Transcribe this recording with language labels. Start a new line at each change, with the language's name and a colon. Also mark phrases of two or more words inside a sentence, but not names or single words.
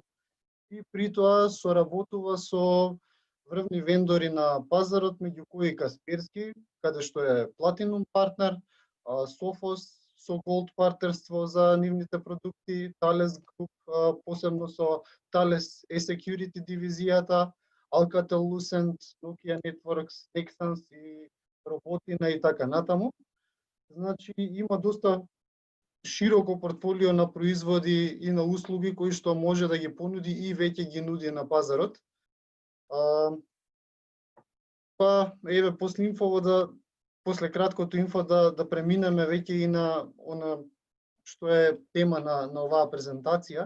Macedonian: И при тоа соработува со врвни вендори на пазарот, меѓу кои Касперски, каде што е платинум партнер, Софос со голд партнерство за нивните продукти, Thales Group, посебно со Thales E-Security дивизијата, Alcatel-Lucent, Nokia Networks, Texans и Роботина и така натаму. Значи има доста широко портфолио на производи и на услуги кои што може да ги понуди и веќе ги нуди на пазарот. Па еве после краткото инфо да преминеме веќе и на она што е тема на оваа презентација.